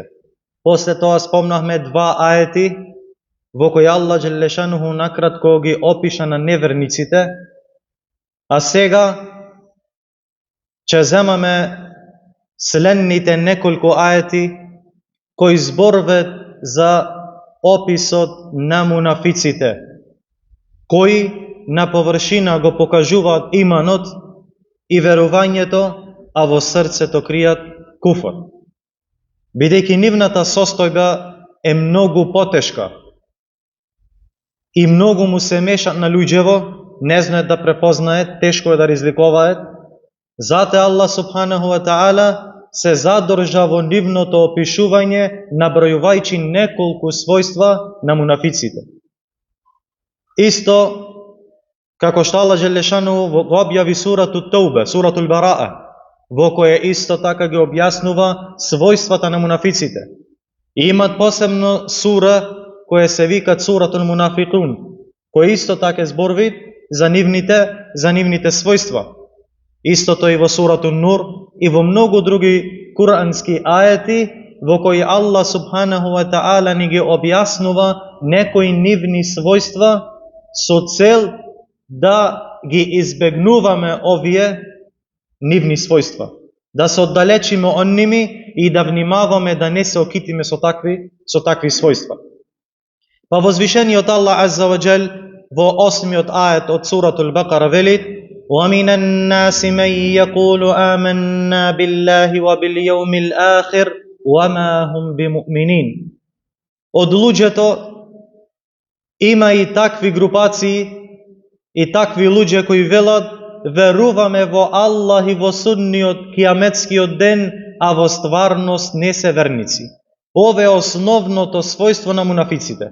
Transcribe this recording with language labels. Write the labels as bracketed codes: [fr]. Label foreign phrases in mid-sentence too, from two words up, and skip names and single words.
[mk] После тоа спомнахме 2 аети во кои [ar] الله جل شأنه [mk] накратко ги опиша на неверниците, а сега ќе земаме следните неколку аети кои зборуваат за описот на мунафиците, кои на површина го покажуваат иманот и верувањето, а во срцето кријат куфр. Бидејќи нивната состојба е многу потешка и многу му се мешат на луѓево, не знаат да препознаат, тешко е да разликуваат, затоа [ar] الله سبحانه وتعالى [mk] се задржа во нивното опишување, набројувајќи неколку својства на мунафиците. Исто како што [ar] الله جل شأنه [mk] го објави сурату Таубе, суратул Бараа, во која исто така ги објаснува својствата на мунафиците. И имат посебно сура која се викат суратул Мунафикун, која исто така зборви за нивните својства. Истото и во сурату Нур и во многу други курански ајети во кои [ar] الله سبحانه وتعالى [mk] ни ги објаснува некои нивни својства со цел да ги избегнуваме овие нивни својства, да се оддалечиме од ними и да внимаваме да не се окитиме со такви својства. Па возвишениот [ar] الله عز وجل [mk] во 8-миот ајет од суратул Бекара вели: [ar] وَمِنَ النَّاسِ مَن يَقُولُ آمَنَّا بِاللَّهِ وَبِالْيَوْمِ الْآخِرِ وَمَا هُمْ بِمُؤْمِنِينَ. [mk] Од луѓето има и такви групации и такви луѓе кои велат: веруваме во Аллах и во судниот кијаметскиот ден, а во стварност не се верници. Ова е основното својство на мунафиците.